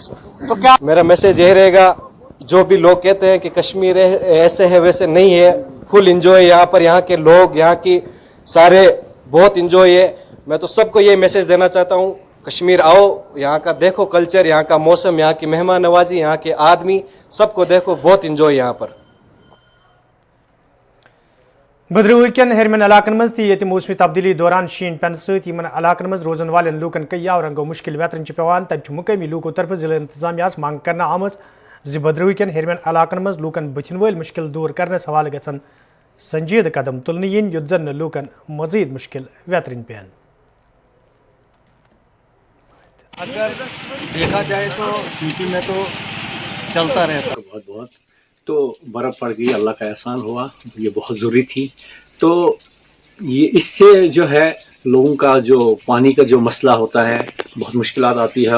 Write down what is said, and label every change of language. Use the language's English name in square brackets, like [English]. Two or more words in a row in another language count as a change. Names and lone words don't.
[Urdu] تو کیا میرا میسج یہ رہے گا جو بھی لوگ کہتے ہیں کہ کشمیر ایسے ہے ویسے نہیں ہے. [English] full enjoy [Urdu] یہاں پر. یہاں کے لوگ یہاں کی سارے بہت انجوائے ہے. میں تو سب کو یہ میسج دینا چاہتا ہوں کشمیر آؤ. یہاں کا دیکھو کلچر یہاں کا موسم یہاں کی مہمان نوازی یہاں کے آدمی سب کو دیکھو. بہت انجوائے یہاں پر. [Kashmiri] بدرو کن ہرمن علاقن مز تہ موسمی تبدیلی دوران شین پین ست علاقن مز روزن والن لوکن کئی رنگو مشکل ویترن پیوان. تب مقامی لوکو طرف ضلع انتظامیہ منگ کرنا آمز بدرو کن ہرمن علاقن مز لوکن بتھن ول مشکل دور کرنس حوالہ گھن سنجیدہ قدم تلنے ین یُتھ زن لوکن مزید مشکل ویترن پین. [Urdu] اگر دیکھا جائے تو سٹی میں تو چلتا رہتا بہت تو برف پڑ گئی. اللہ کا احسان ہوا. یہ بہت ضروری تھی. تو یہ اس سے جو ہے لوگوں کا جو پانی کا جو مسئلہ ہوتا ہے بہت مشکلات آتی ہے.